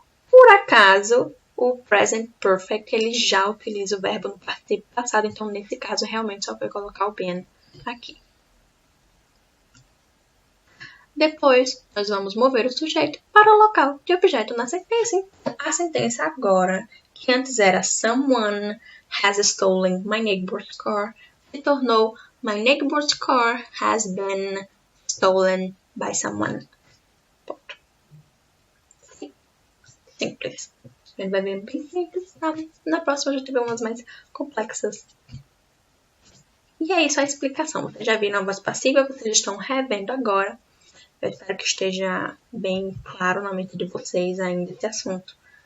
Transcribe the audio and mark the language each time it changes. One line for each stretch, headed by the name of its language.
Portuguese: Por acaso, o present perfect ele já utiliza o verbo no particípio passado, então nesse caso realmente só foi colocar o been aqui. Depois, nós vamos mover o sujeito para o local de objeto na sentença. A sentença agora, que antes era
English: someone has stolen my neighbor's car,
Portuguese: se tornou
English: my neighbor's car has been stolen by someone.
Portuguese: Ponto. Simples. A gente vai ver bem simples, sabe? Na próxima a gente vê umas mais complexas. E é isso a explicação. Vocês já viram a voz passiva, vocês estão revendo agora. Eu espero que esteja bem claro na mente de vocês ainda esse assunto.